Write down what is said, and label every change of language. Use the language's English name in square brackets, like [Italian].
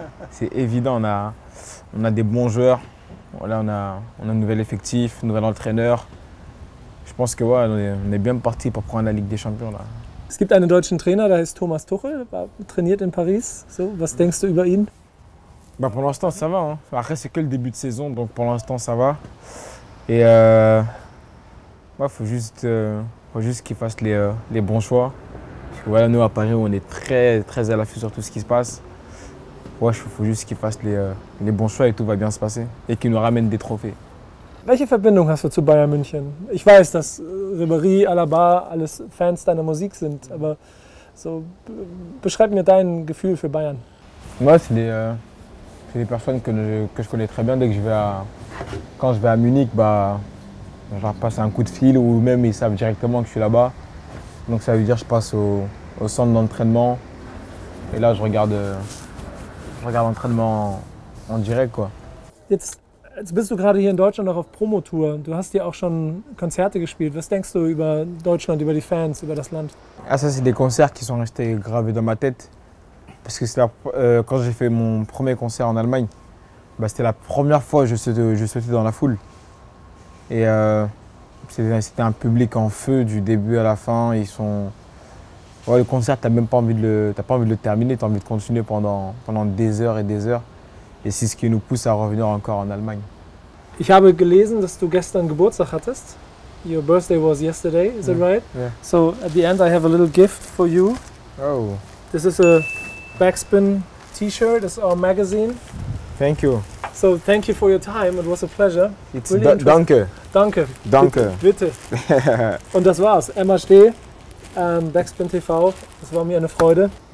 [French] C'est évident, on a des bons joueurs. Voilà, on a un nouvel effectif, un nouvel entraîneur. Je pense que ouais, on est bien parti pour prendre la Ligue des Champions. Là. [German] Es gibt einen deutschen Trainer, der heißt Thomas Tuchel, trainiert in Paris. So, was denkst du über ihn? [French] Bah pour l'instant, ça va. Hein. Après, c'est que le début de saison, donc pour l'instant, ça va. Et faut juste qu'il fasse les bons choix. Parce que voilà, nous à Paris, on est très, très à l'affût sur tout ce qui se passe. Ouais, faut juste qu'il fasse les bons choix et tout va bien se passer. Et qu'il nous ramène des trophées. [German] Welche Verbindung hast du zu Bayern München? Ich weiß, dass Ribéry, Alaba alles Fans deiner Musik sind, aber so, beschreib mir dein Gefühl für Bayern. [French] Moi, c'est des personnes que je connais très bien. Quand je vais à Munich, bah, je leur passe un coup de fil ou même ils savent directement que je suis là-bas. Donc ça veut dire que je passe au centre d'entraînement et là je regarde l'entraînement en direct, quoi. [German] Jetzt bist du gerade hier in Deutschland auch auf Promotour. Du hast hier auch schon Konzerte gespielt. Was denkst du über Deutschland, über die Fans, über das Land? [French] Ah, ça, c'est des concerts qui sont restés gravés dans ma tête. Parce que quand j'ai fait mon premier concert en Allemagne, bah, c'était la première fois que je sautais dans la foule. Et c'était un public en feu du début à la fin. Ouais, le concert, tu n'as même pas envie de le terminer, tu as envie de continuer pendant des heures et des heures. Et c'est ce qui nous pousse à revenir encore en Allemagne. [German] Ich habe gelesen, dass du gestern Geburtstag hattest. [English] Your birthday was yesterday, is that right? Yeah. So at the end I have a little gift for you. Oh. This is a Backspin t-shirt, it's our magazine. Thank you. So thank you for your time, it was a pleasure. [German] Danke. Danke. Danke. Bitte. Und das war's. MHD, Backspin TV, das war mir eine Freude.